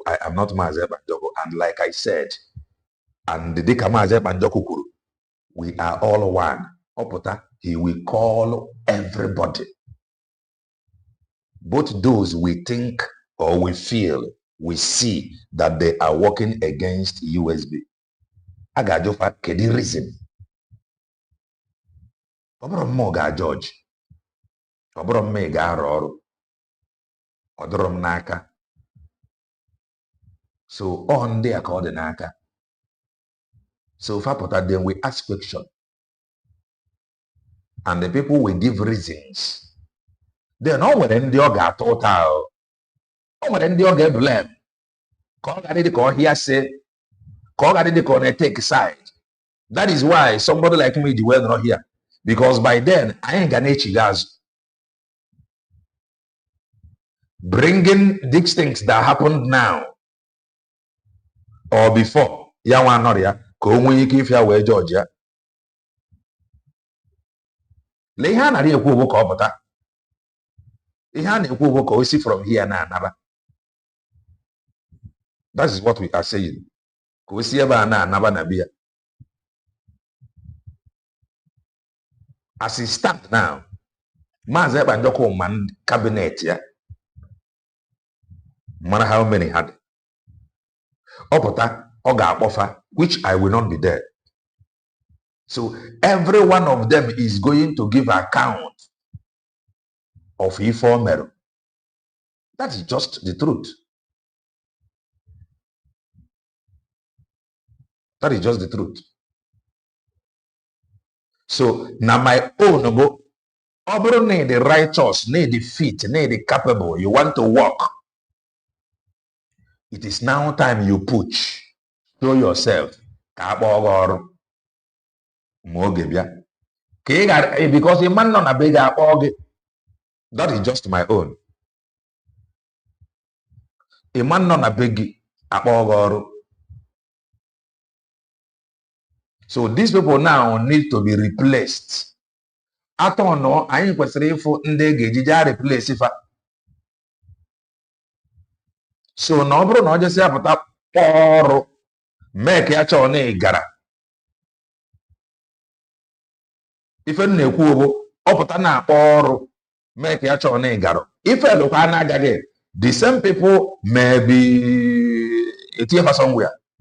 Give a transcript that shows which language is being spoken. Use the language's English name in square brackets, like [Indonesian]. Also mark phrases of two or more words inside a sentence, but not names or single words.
[English] I am not Maazị Ekpa Njọkụ. And like I said, and [Igbo] dịka Maazị Ekpa Njọkụ kwuru, [English] we are all one. Ọpụta, he will call everybody. Both those we think or we feel, we see that they are working against USB. [Igbo] A ga-ajụfa kedu reason. Ọ bụrụ mmụọ ga-ajọji. Ọ bụrụ mma ị ga-arụ ọrụ. Ọ dịrọ m n'aka. So on ndị a ka ọ dị n'aka. So fapụta, [English] then we ask question. And the people will give reasons. [Igbo] Then o nwere ndị ọ ga-atọ ụta. O nwere ndị ọ ga-eblame. Ka ọ ga-adị ka ọ hịa sị, ka ọ ga-adị ka ọ na- [English] take side. That is why somebody like me dị well not here. Because by then, [Igbo] anyị ga na-echiga azụ. [English] Bringing these things that happened now or before, [Igbo] ya nwa nọrọ ya ka o nwee ike ifia wee jọji ya. Lee ihe a narị ekwu bụ ka ọ pụta. Ihe a na-ekwu bụ ka o si [English] from here [Igbo] na-anaba. [English] That is what we are saying. [Igbo] Ka o si ebe a na-anaba na bia. [English] As he stand now, [Igbo] Maazị Ekpa Njọkụ man cabinet ya. [English] Matter how many had. [Igbo] Ọpụta, ọ ga-akpọfa, [English] which I will not be there. So every one of them is going to give account of [Igbo] ife o mere. [English] That is just the truth. That is just the truth. So now my own, [Igbo] ọ bụrụ na [English] the righteous, na the fit, na the capable, you want to work. It is now time you push. Show yourself. [Igbo] Ka akpọ gị ọrụ. Ma oge bịa. Ka ị gara, because ị ma nọ na be gị akpọ gị. [English] That is just my own. [Igbo] Ị ma nọ na be gị akpọ gị ọrụ. [English] So these people now need to be replaced. [Igbo] Atọ nọ, anyị kwesịrị ịfụ ndị ga-ejije replace fa. So na ọ bụrụ na ọ jesi apụta kpọọ ọrụ, mee ka ya chọọ na ị gara. Ife m na-ekwu bụ ọ pụta na-akpọ ọrụ, mee ka ya chọọ na ị gara. Ife lụkwa na-agaghị. [English] The same people may be [Igbo] etinye fa [English] somewhere.